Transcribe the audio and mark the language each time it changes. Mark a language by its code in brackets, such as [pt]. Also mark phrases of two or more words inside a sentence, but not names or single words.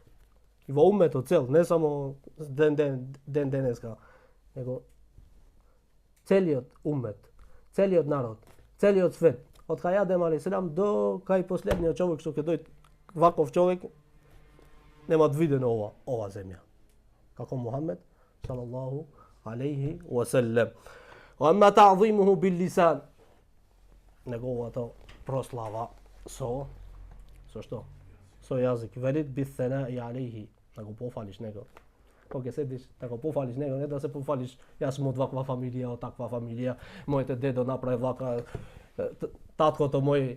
[mk] И во уметот цел, не само ден денеска, него целиот умет, целиот народ, целиот свет, од кај Адем алейхиссалам до кај последниот човек што ќе дојде, ваков човек нема видено ова земја. Како Мухаммед [ar] صلى الله عليه وسلم. وأما تعظيمه باللسان, [mk] неговата прослава со што? Со јазик. Велит [ar] بالثناء عليه, [mk] да го пофалиш него. Кога ќе седиш, да го пофалиш него, не да се пофалиш, јас сум од ваква фамилија, од таква фамилија, моите дедо направи вака, таткото мој.